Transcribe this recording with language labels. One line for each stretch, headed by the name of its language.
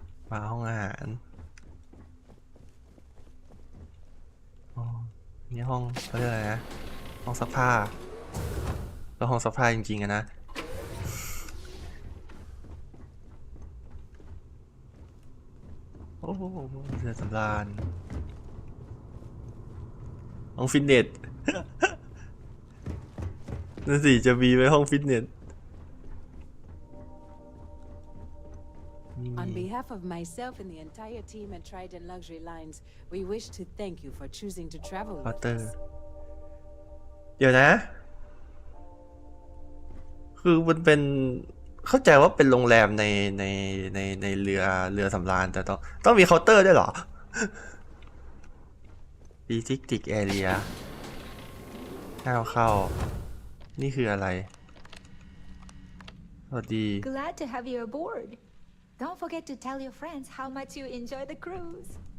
Thai: บาร์ห้องอาหารอ๋อนี่ห้องเขาเรียกอะไรนะห้องซักผ้าก็ห้องซักผ้าจริงๆอะนะโอ้โหเรือสำราญห้องฟิตเนส นั่นสิจะมีไว้ห้องฟิตเนส
English: On behalf of myself and the entire team at Trident Luxury Lines, we wish to thank you for choosing to travel with us.
Thai: เดี๋ยวนะคือมันเป็นเข้าใจว่าเป็นโรงแรมในเรือสำราญแต่ต้องมีเคาน์เตอร์ด้วยเหรอ District Area เข้านี่คืออะไรสวัสดี
English: Glad to have you aboard. Don't forget to tell your friends how much you enjoy the cruise.